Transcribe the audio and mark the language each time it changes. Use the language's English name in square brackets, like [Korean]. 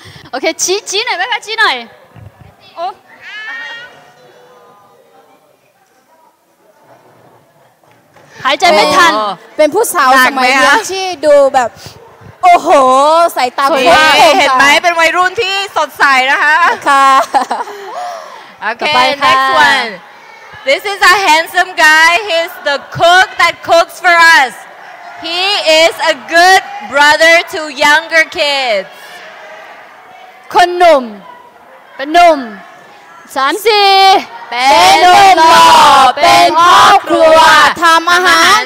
[Thai] โอเคชี้หน่อยไหมคะชี้หน่อยหายใจไม่ทันเป็นผู้สาวสมัยเรียนที่ดูแบบโอ้โหใส่ตาโค้ง เห็นไหมเป็นวัยรุ่นที่สดใสนะคะ ค่ะ [English] โอเค next one this is a handsome guy he's the cook that cooks for us he is a good brother to younger kids [Thai] คนหนุ่มเป็นหนุ่ม3 4เป็นหนุ่มหล่อเป็นพ่อครัวทำอาหาร